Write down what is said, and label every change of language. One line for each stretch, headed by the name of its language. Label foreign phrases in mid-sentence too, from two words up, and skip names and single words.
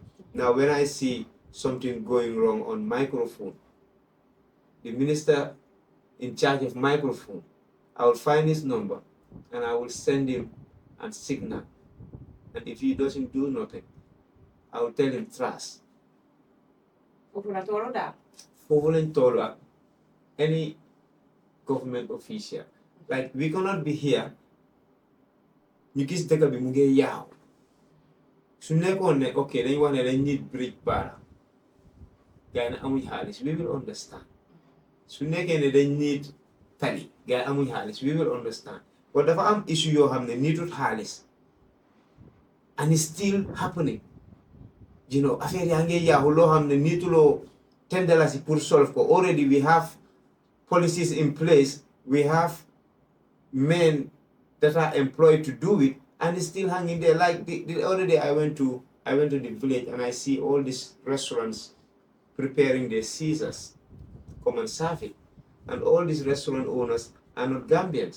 English: Now when I see something going wrong on microphone, the minister in charge of microphone, I will find his number and I will send him a signal. And if he doesn't do nothing, I will tell him trust. For any government official. Like we cannot be here.
Wolof: You gis deka bi mu ngi yaaw. Su nekkoon ne okay dañ wax ne dañ need bridge bara. Gaay na amuñ xaalis,
English: we will understand.
Wolof: Su nekkee ne dañ need tali, gaay amuñ xaalis,
English: we will understand.
Wolof: But dafa am issue yoo xam ne needut xaalis.
English: And it's still happening. You know,
Wolof: affaire yaa ngi yaaw loo xam ne niituloo $10 pour solve ko.
English: Already we have policies in place. We have men that are employed to do it, and it's still hanging there. Like the other day, I went to the village and I see all these restaurants preparing their Caesars, come and serve it, and all these restaurant owners are not Gambians.